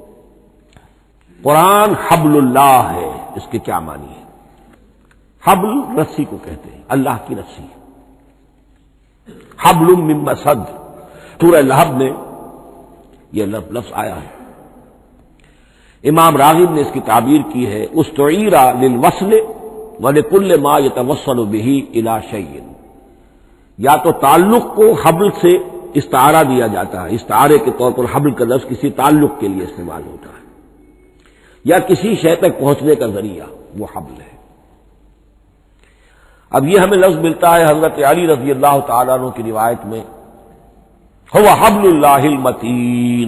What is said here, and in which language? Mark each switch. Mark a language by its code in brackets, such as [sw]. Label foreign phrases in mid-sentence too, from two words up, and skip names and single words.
[ur] قرآن [ar] حبل اللہ [ur] ہے، اس کے کیا معنی ہے؟ حبل رسی کو کہتے ہیں، اللہ کی رسی. [ar] حبل من مسد، [ur] سورہ لہب میں یہ لفظ آیا ہے. امام راغب نے اس کی تعبیر کی ہے [ar] استعیر للوصل ولکل ما یتوصل به الی شیء. [ur] یا تو تعلق کو حبل سے استعارہ دیا جاتا ہے، استعارے کے طور پر حبل کا لفظ کسی تعلق کے لیے استعمال ہوتا ہے، یا کسی شے تک پہنچنے کا ذریعہ، وہ حبل ہے. اب یہ ہمیں لفظ ملتا ہے حضرت علی رضی اللہ تعالیٰ عنہ کی روایت میں، [ar] هو حبل اللہ المتین.